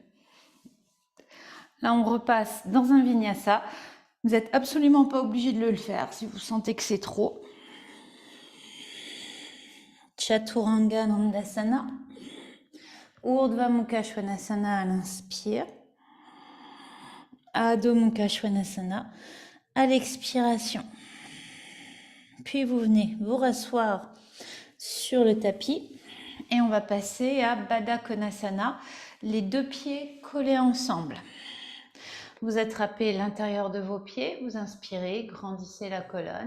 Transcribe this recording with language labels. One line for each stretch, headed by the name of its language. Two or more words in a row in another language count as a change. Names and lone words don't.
French: Là, on repasse dans un vinyasa. Vous n'êtes absolument pas obligé de le faire si vous sentez que c'est trop. Chaturanga Dandasana. Urdhva Mukha Svanasana à l'inspire. Adho Mukha Svanasana à l'expiration. Puis vous venez vous rasseoir sur le tapis et on va passer à Baddha Konasana, les deux pieds collés ensemble. Vous attrapez l'intérieur de vos pieds, vous inspirez, grandissez la colonne.